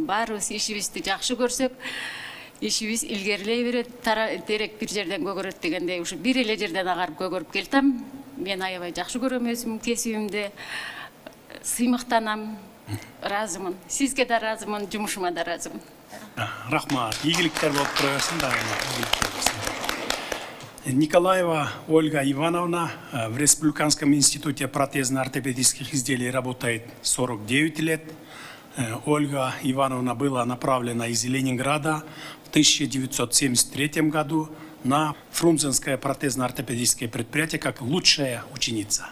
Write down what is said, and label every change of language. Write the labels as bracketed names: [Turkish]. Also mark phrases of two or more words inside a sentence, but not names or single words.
[Kyrgyz] Баарыбыз ишибизди жакшы көрсөк, ишибиз илгерилей берет, терек бир жерден көгөрөт дегендей, ушу бир эле жерден агарып көгөрүп келтем. Мен аябай жакшы көрөм өзүм кесибимди, сыймыктанам, ыраазымын. Сизге да ыраазымын, жумушума да ыраазымын. Рахмат. Ийгиликтер болуп тура берсин дайыма. [Russian] Николаева Ольга Ивановна в Республиканском институте протезно-ортопедических изделий работает 49 лет. Ольга Ивановна была направлена из Ленинграда в 1973 году на Фрунзенское протезно-ортопедическое предприятие как лучшая ученица.